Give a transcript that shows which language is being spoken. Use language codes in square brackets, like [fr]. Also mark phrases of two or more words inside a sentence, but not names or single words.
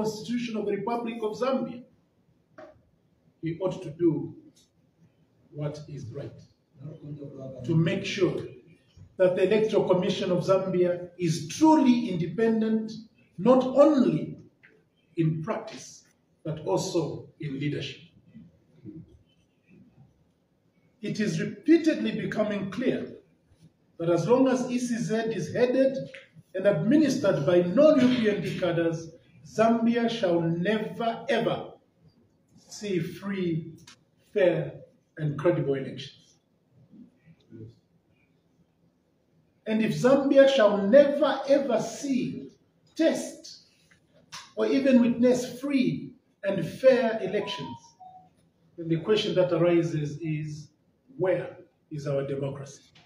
[en] Constitution of the Republic of Zambia, he ought to do what is right, to make sure that the Electoral Commission of Zambia is truly independent, not only in practice, but also in leadership. it is repeatedly becoming clear that as long as ECZ is headed and administered by non-UPND cadres, Zambia shall never ever see free, fair, and credible elections. And if Zambia shall never ever see, test, or even witness free and fair elections, then the question that arises is, where is our democracy?